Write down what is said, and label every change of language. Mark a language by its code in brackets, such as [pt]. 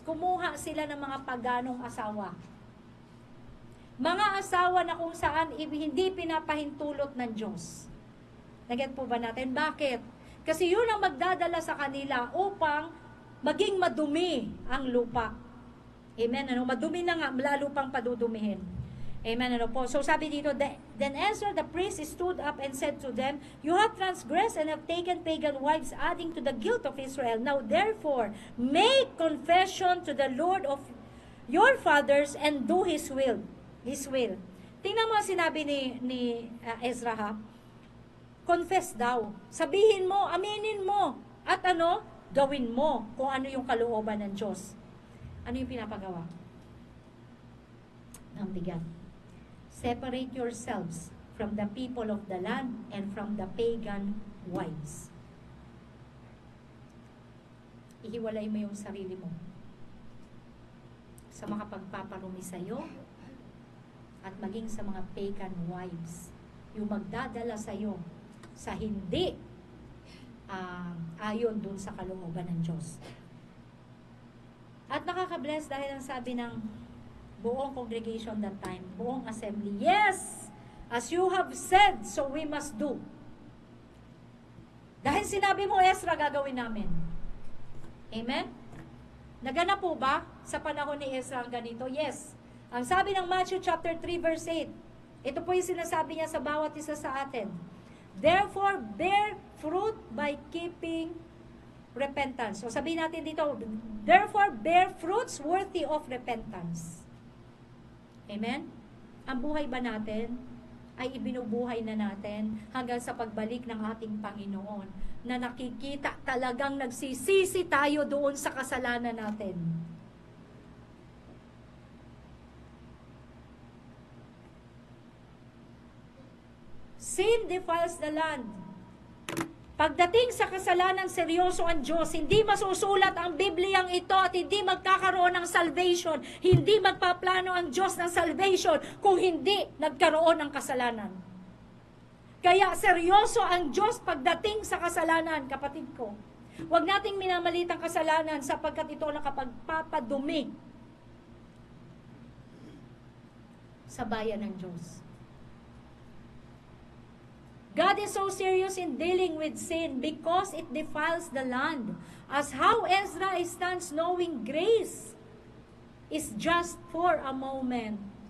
[tl] Kumuha sila ng mga paganong asawa. Mga asawa na kung saan hindi pinapahintulot ng Diyos. Naget po ba natin? Bakit? Kasi yun ang magdadala sa kanila upang maging madumi ang lupa. Amen? Ano? Madumi na nga, lalo pang padudumihin. Amen? Ano po? So sabi dito, [en] then Ezra the priest stood up and said to them, you have transgressed and have taken pagan wives, adding to the guilt of Israel. Now therefore, make confession to the Lord of your fathers and do His will. His will. [tl] Tingnan mo ang sinabi ni Ezra, ha? Confess daw. Sabihin mo, aminin mo. At ano? Gawin mo kung ano yung kalooban ng Diyos. Ano yung pinapagawa? Ang bigat. [en] Separate yourselves from the people of the land and from the pagan wives. [tl] Ihiwalay mo yung sarili mo sa mga pagpaparumi sa iyo at maging sa mga pagan wives. Yung magdadala sa iyo sa hindi ayon dun sa kalooban ng Diyos. At nakaka-bless dahil ang sabi ng buong [en] congregation that time, [tl] buong [en] assembly, yes, as you have said, so we must do. [tl] Dahil sinabi mo, Ezra, gagawin namin. Amen? Naganap po ba sa panahon ni Ezra ang ganito? Yes. Ang sabi ng Matthew chapter 3 verse 8, ito po yung sinasabi niya sa bawat isa sa atin. [en] Therefore, bear fruit by keeping repentance. [tl] So sabihin natin dito, [en] therefore, bear fruits worthy of repentance. Amen? [tl] Ang buhay ba natin ay ibinubuhay na natin hanggang sa pagbalik ng ating Panginoon na nakikita talagang nagsisisi tayo doon sa kasalanan natin. [en] Sin defiles the land. [tl] Pagdating sa kasalanan, seryoso ang Diyos. Hindi masusulat ang Bibliyang ito at hindi magkakaroon ng salvation. Hindi magpaplano ang Diyos ng salvation kung hindi nagkaroon ng kasalanan. Kaya seryoso ang Diyos pagdating sa kasalanan, kapatid ko. Huwag nating minamalit ang kasalanan sapagkat ito nakapagpapadumi sa bayan ng Diyos. [en] God is so serious in dealing with sin because it defiles the land. As how Ezra stands knowing grace is just for a moment.